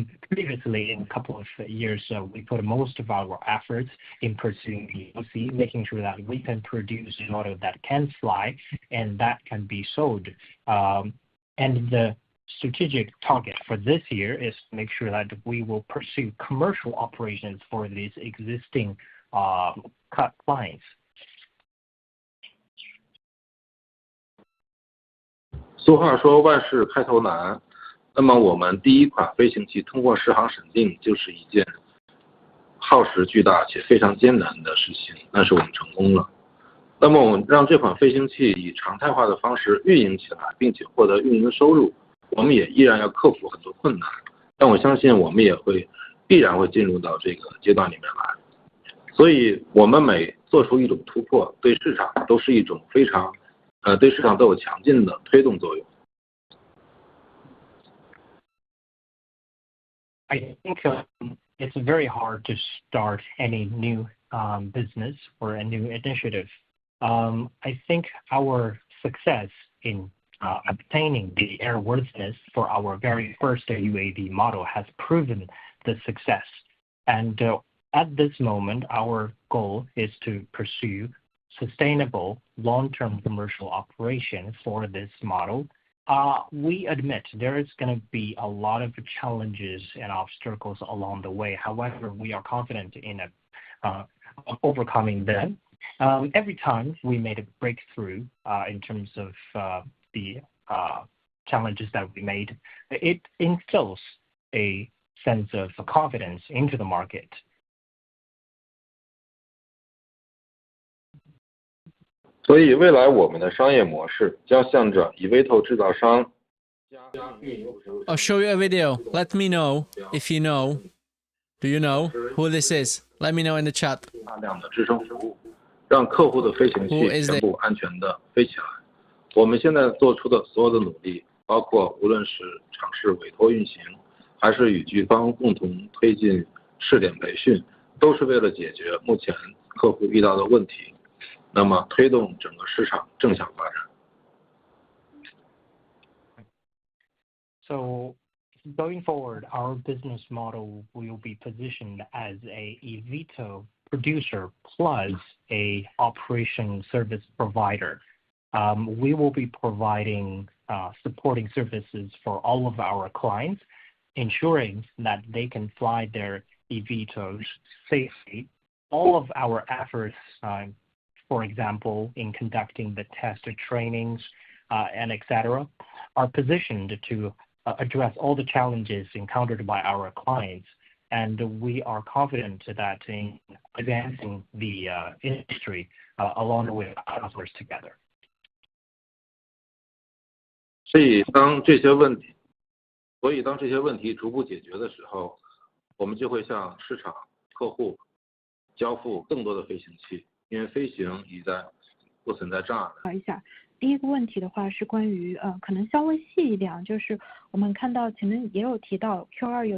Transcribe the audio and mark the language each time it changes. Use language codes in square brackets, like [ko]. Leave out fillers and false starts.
[en] Previously, in a couple of years, we put most of our efforts in pursuing POC, making sure that we can produce a model that can fly and that can be sold. And the strategic target for this year is to make sure that we will pursue commercial operations for these existing clients. [zh] 俗话说万事开头难，那么我们第一款飞行器通过适航审定就是一件耗时巨大且非常艰难的事情，但是我们成功了。那么我们让这款飞行器以常态化的方式运营起来，并且获得运营收入，我们也依然要克服很多困难，但我相信我们也必然会进入到这个阶段里面来。所以我们每做出一种突破，对市场都是一种非常对市场都有强劲的推动作用。 [en] I think it's very hard to start any new business or a new initiative. I think our success in obtaining the airworthiness for our very first UAV model has proven the success. And at this moment, our goal is to pursue sustainable long-term commercial operation for this model. We admit there is going to be a lot of challenges and obstacles along the way. However, we are confident in overcoming them. Every time we made a breakthrough in terms of the challenges that we made, it instills a sense of confidence into the market. [zh] 所以未来我们的商业模式将向着eVTOL 制造商。 [en] I'll show you a video. Let me know if you know. Do you know who this is? Let me know in the chat. [zh] 大量的支撑服务，让客户的飞行器全部安全的飞起来。我们现在做出的所有的努力，包括无论是尝试委托运行，还是与局方共同推进试点培训，都是为了解决目前客户遇到的问题。那么推动整个市场正向发展。 [en] So going forward, our business model will be positioned as a eVTOL producer plus a operation service provider. We will be providing supporting services for all of our clients, ensuring that they can fly their eVTOLs safely. All of our efforts, for example, in conducting the test trainings and etc., are positioned to address all the challenges encountered by our clients. And we are confident that in advancing the industry along with our customers together. [zh] 所以当这些问题逐步解决的时候，我们就会向市场客户交付更多的飞行器。因为飞行已在不存在障碍。一下，第一个问题的话是关于可能稍微细一点，就是我们看到前面也有提到 Q2 有